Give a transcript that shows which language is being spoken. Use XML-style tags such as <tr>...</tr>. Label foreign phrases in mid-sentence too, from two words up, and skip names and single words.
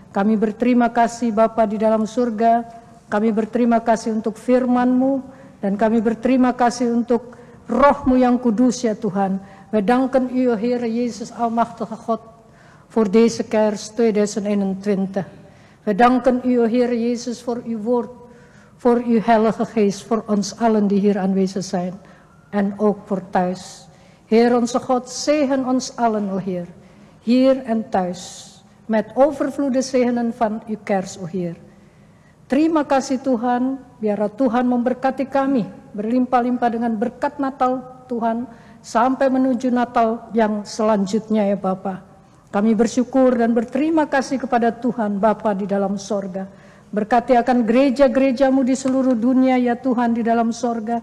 <id>Kami berterima kasih Bapa di dalam surga, kami berterima kasih untuk firman-Mu, dan kami berterima kasih untuk Roh-Mu yang kudus ya Tuhan.</id> <nl>We danken u Heer Jezus Almachtige God voor deze kerst 2021. We danken u Heer Jezus voor uw woord, voor uw heilige geest, voor ons allen die hier aanwezig zijn en ook voor thuis. Heer onze God, zegen ons allen o Heer, hier en thuis. Met overvloeden zegenen van uw kerst, o Heer.</nl> <id>Terima kasih Tuhan, biarlah Tuhan memberkati kami, berlimpah-limpah dengan berkat Natal Tuhan, sampai menuju Natal yang selanjutnya ya Bapa. Kami bersyukur dan berterima kasih kepada Tuhan Bapa di dalam sorga. Berkati akan gereja-gereja-Mu di seluruh dunia ya Tuhan di dalam sorga.</id>